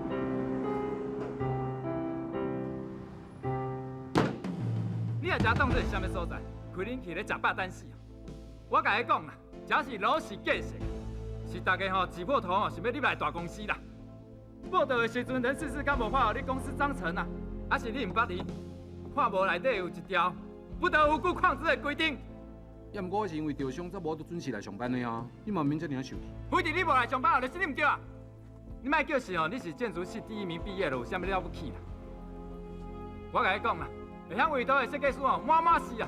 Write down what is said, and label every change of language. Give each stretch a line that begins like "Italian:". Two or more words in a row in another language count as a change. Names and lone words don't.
Min Nan Chinese: 你也遮当作是啥物所在？开恁去咧食饱等死哦！我甲你讲啦，这是老是假势，是大家吼挤破头吼，想要入来大公司啦。报道的时阵，人事室敢无发互你公司章程啊？还是你毋捌哩？看无内底有一条不得无故旷职的规定。也毋过我是因为受伤，才无都准时来上班的啊。你嘛免遮尔受气。非得你无来上班，就是你毋对啊！你莫叫是哦，你是建筑系第1名毕业了，有啥物了不起啦？我甲你讲啦，会晓画图的设计师哦，满满是啊！